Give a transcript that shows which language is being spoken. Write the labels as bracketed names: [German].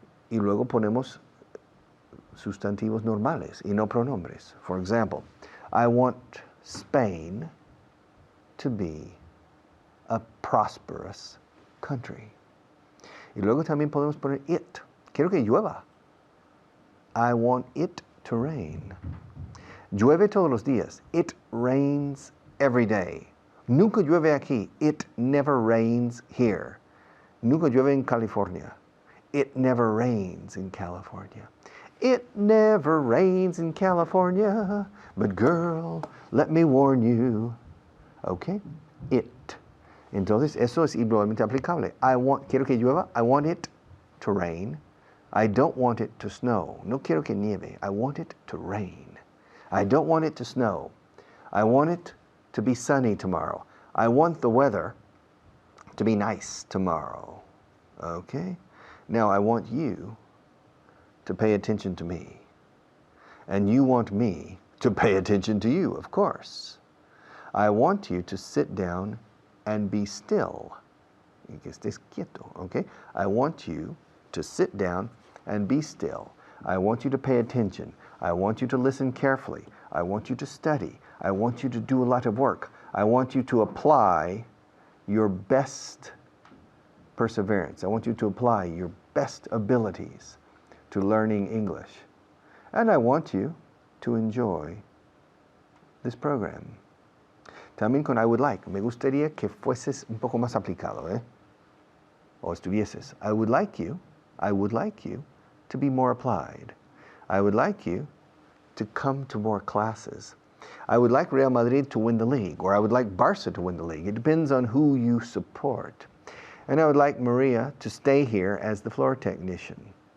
[Spanish] Y luego ponemos sustantivos normales y no pronombres. [English] For example, I want Spain to be a prosperous country. [Spanish] Y luego también podemos poner it. Quiero que llueva. [English] I want it to rain. [Spanish] Llueve todos los días. [English] It rains every day. [Spanish] Nunca llueve aquí. [English] It never rains here. [Spanish] Nunca llueve en California. [English] It never rains in California. It never rains in California. But girl, let me warn you. Okay? It. [Spanish] Entonces, eso es igualmente aplicable. Quiero que llueva. [English] I want it to rain. I don't want it to snow. [Spanish] No quiero que nieve. [English] I want it to rain. I don't want it to snow. I want it to be sunny tomorrow. I want the weather to be nice tomorrow. Okay? Now I want you to pay attention to me. And you want me to pay attention to you, of course. I want you to sit down and be still. [Spanish] Y que estés quieto, [English] okay? I want you to sit down and be still. I want you to pay attention. I want you to listen carefully. I want you to study. I want you to do a lot of work. I want you to apply your best perseverance. I want you to apply your best abilities to learning English. And I want you to enjoy this program. [Spanish] También con [English] I would like. [Spanish] Me gustaría que fueses un poco más aplicado, ¿eh? O estuvieses. [English] I would like you to be more applied. I would like you to come to more classes. I would like Real Madrid to win the league, or I would like Barca to win the league. It depends on who you support. And I would like Maria to stay here as the floor technician.